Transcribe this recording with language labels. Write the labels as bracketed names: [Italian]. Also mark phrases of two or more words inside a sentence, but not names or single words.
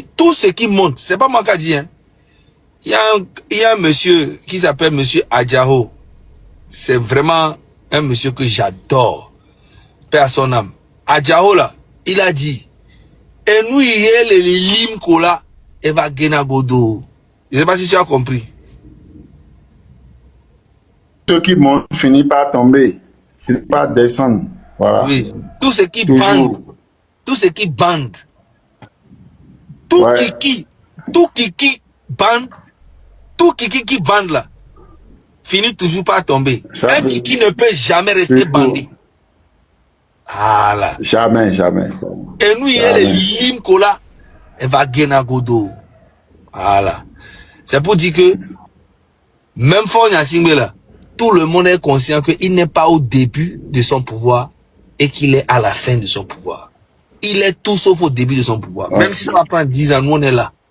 [French] Tout ce qui monte, c'est pas moi qui ai dit. Hein. Il y a un monsieur qui s'appelle monsieur Adjao. C'est vraiment un monsieur que j'adore, paix à son âme. Adjao là, il a dit, et nous il y a les lim kola, et va gena godo. Je sais pas si tu as compris. Ceux qui montent finissent par tomber, finissent par descendre. Voilà. Oui. Tout ce qui Toujours. bande, tout ce qui bande, tout Ouais. kiki bande, tout kiki qui bande là, finit toujours par tomber. Ça Un veut- kiki ne peut jamais rester Toujours. bandit. Voilà. Jamais, jamais. Et nous, il y a Jamais. les lim kola, et va gena godo. Voilà. C'est pour dire que, même Fonya Singbe là, tout le monde est conscient qu'il n'est pas au début de son pouvoir et qu'il est à la fin de son pouvoir. Il est tout sauf au début de son pouvoir. Ouais. Même si ça va prendre 10 ans, nous on est là.